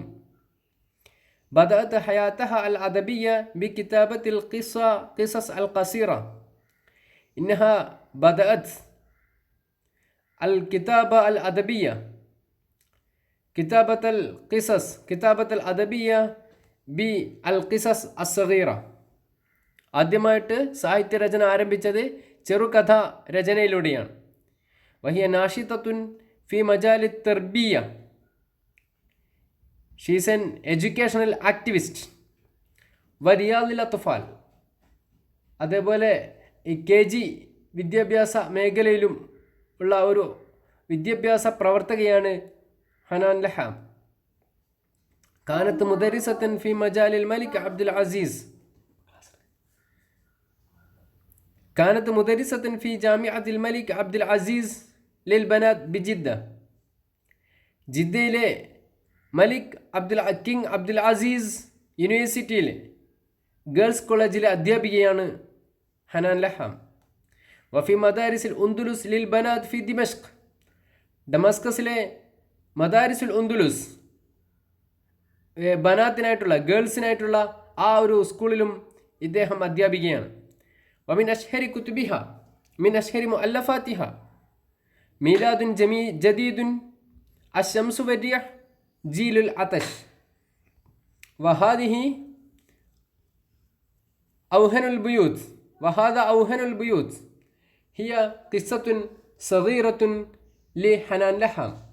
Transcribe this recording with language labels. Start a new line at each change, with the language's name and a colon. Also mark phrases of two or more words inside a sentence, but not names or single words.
Arabic: بدأت حياتها الأدبية بكتابة القصص القصيرة. إنها بدأت الكتابة الأدبية، كتابة الأدبية بالقصص الصغيرة.
Malayalam: ആദ്യമായിട്ട് സാഹിത്യരചന ആരംഭിച്ചത് ചെറുകഥ രചനയിലൂടെയാണ്.
Arabic: وهي ناشطة في مجال تربية.
English: she's an educational activist.
Arabic: ورياض الأطفال,
Malayalam: അതേപോലെ ഈ KG വിദ്യാഭ്യാസ മേഖലയിലും ഉള്ള ഒരു വിദ്യാഭ്യാസ പ്രവർത്തകയാണ് ഹനാൻ ലഹാം.
Arabic: كانت مدرسة في مجال الملك عبد العزيز. كانت مدرسة في جامعة الملك عبد العزيز للبنات بجدة.
Malayalam: ജിദ്ദയിലെ കിങ് അബ്ദുൽ അസീസ് യൂണിവേഴ്സിറ്റിയിലെ ഗേൾസ് കോളേജിലെ അധ്യാപികയാണ് ഹനാൻ ലഹാം.
Arabic: وفي مدارس الأندلس للبنات في دمشق.
Malayalam: ഡമസ്കസിലെ മദാരിസുൽ ഉന്ദുലുസ് ബനാത്തിനായിട്ടുള്ള ഗേൾസിനായിട്ടുള്ള ആ ഒരു സ്കൂളിലും ഇദ്ദേഹം അധ്യാപികയാണ്.
Arabic: ومن أشهر كتبها من أشهر مؤلفاتها ميلاد جديد، الشمس والريح، جيل العطش. وهذا أوهن البيوت هي قصة صغيرة لحنان لحام.